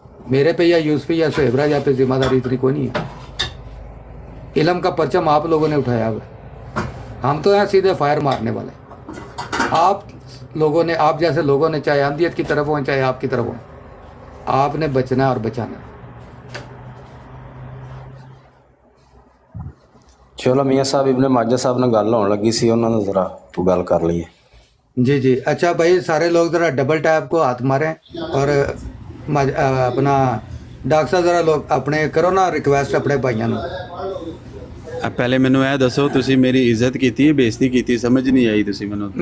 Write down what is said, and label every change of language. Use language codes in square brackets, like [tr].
[hi] मेरे पे या यूसुफी या सुहेब राजा पे ज़िम्मेदारी इतनी कोई नहीं है। इल्म का परचम आप लोगों ने उठाया हुआ है, हम तो हैं सीधे फायर मारने वाले। आप लोगों ने, आप जैसे लोगों ने, चाहे अहमदियत की तरफ हो चाहे आपकी तरफ हो, आपने बचना और बचाना। [pa] ਚਲੋ ਮੀਆਂ ਸਾਹਿਬ ਇਬਨ ਮਾਜਾ ਸਾਹਿਬ ਨਾਲ ਗੱਲ ਹੋਣ ਲੱਗੀ ਸੀ, ਉਹਨਾਂ ਨਾਲ ਜ਼ਰਾ ਤੂੰ ਗੱਲ ਕਰ ਲਈਏ। [hi] जी जी, अच्छा भाई, सारे लोग ज़रा डबल टैप को हाथ मारें और अपना डॉक्टर साहब ज़रा लोग अपने करो ना रिक्वेस्ट अपने भाइयों ਨੂੰ। [pa] ਪਹਿਲੇ ਮੈਨੂੰ ਇਹ ਦੱਸੋ, ਤੁਸੀਂ ਮੇਰੀ ਇੱਜ਼ਤ ਕੀਤੀ ਹੈ, ਬੇਇੱਜ਼ਤੀ ਕੀਤੀ, ਸਮਝ ਨਹੀਂ ਆਈ ਤੁਸੀਂ ਮੈਨੂੰ।